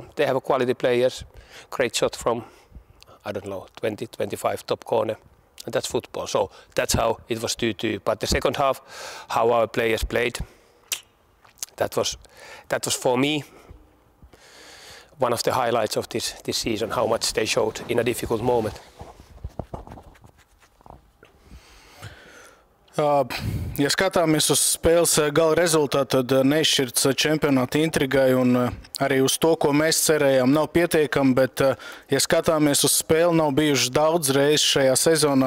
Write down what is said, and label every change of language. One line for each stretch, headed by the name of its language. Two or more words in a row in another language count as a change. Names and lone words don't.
English: They have quality players, great shot from, 20, 25 top corner, and that's football. So that's how it was 2-2. But the second half, how our players played, that was for me one of the highlights of this season, how much they showed in a difficult moment.
Latvian: Ja skatāmies uz spēles gala rezultātu, tad neizšķirts čempionāta intrigai un arī uz to, ko mēs cerējām, nav pietiekami, bet ja skatāmies uz spēli, nav bijuši daudz reizes šajā sezonā.